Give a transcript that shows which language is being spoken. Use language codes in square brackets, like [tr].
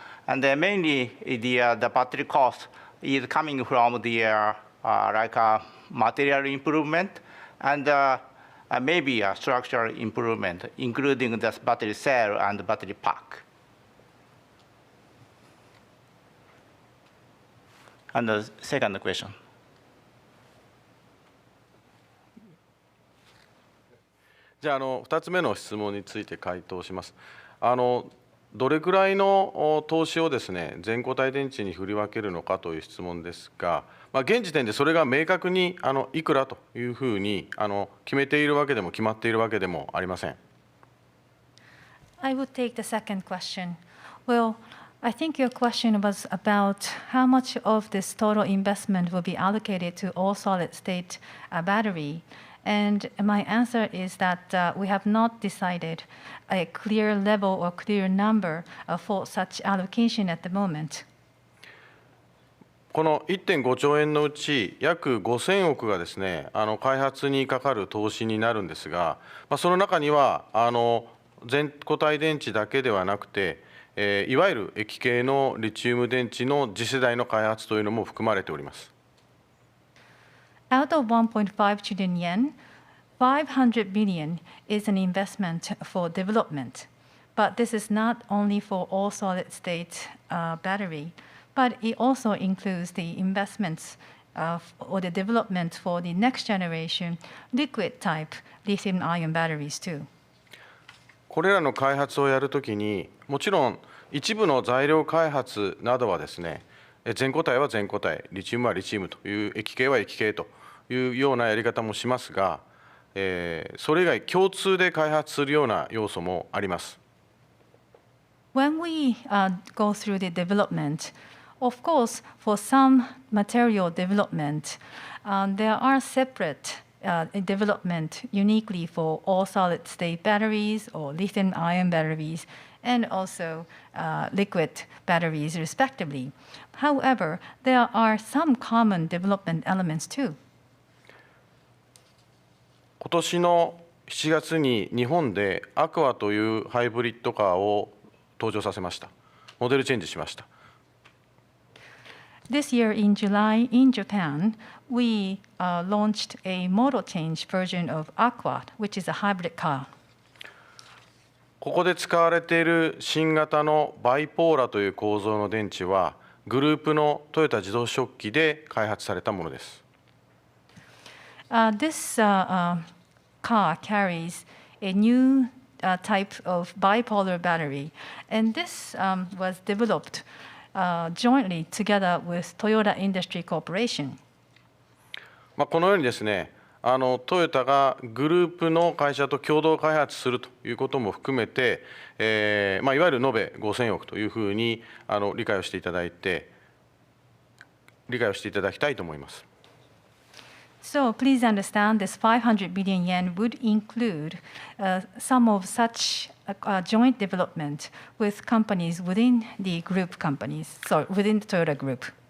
[en] And mainly the battery cost is coming from the material improvement and maybe a structural improvement, including the battery cell and the battery pack. And the second question. [ja] じゃあ2つ目の質問について回答します。どれくらいの投資をですね、全固体電池に振り分けるのかという質問ですが、現時点でそれが明確にいくらというふうに決めているわけでも決まっているわけでもありません。 [en] I would take the second question. Well, I think your question was about how much of this total investment will be allocated to all solid-state battery. And my answer is that we have not decided a clear level or clear number for such allocation at the moment. [ja] この 1.5 兆円のうち約5000億がですね、開発にかかる投資になるんですが、その中には全固体電池だけではなくて、いわゆる液系のリチウム電池の次世代の開発というのも含まれております。 [en] Out of 1.5 trillion yen, 500 billion is an investment for development. But this is not only for all solid-state battery, but it also includes the investments or the development for the next generation liquid type lithium-ion batteries too. [ja] これらの開発をやるときに、もちろん一部の材料開発などはですね、全固体は全固体、リチウムはリチウムという液系は液系というようなやり方もしますが、それ以外共通で開発するような要素もあります。 [en] When we go through the development, of course, for some material development, there are separate development uniquely for all solid-state batteries or lithium-ion batteries, and also liquid batteries, respectively. However, there are some common development elements too. [ja] 今年の7月に日本でアクアというハイブリッドカーを登場させました。モデルチェンジしました。 [en] This year in July in Japan, we launched a model change version of Aqua, which is a hybrid car. [ja] ここで使われている新型のバイポーラという構造の電池は、グループのトヨタ自動織機で開発されたものです。 [en] This car carries a new type of bipolar battery, and this was developed jointly together with Toyota Industry Corporation. [ja] このようにですね、トヨタがグループの会社と共同開発するということも含めて、いわゆる延べ5000億というふうに理解をしていただきたいと思います。 [en] So please understand this 500 billion yen would include some of such joint development with companies within the group companies, so within the Toyota Group.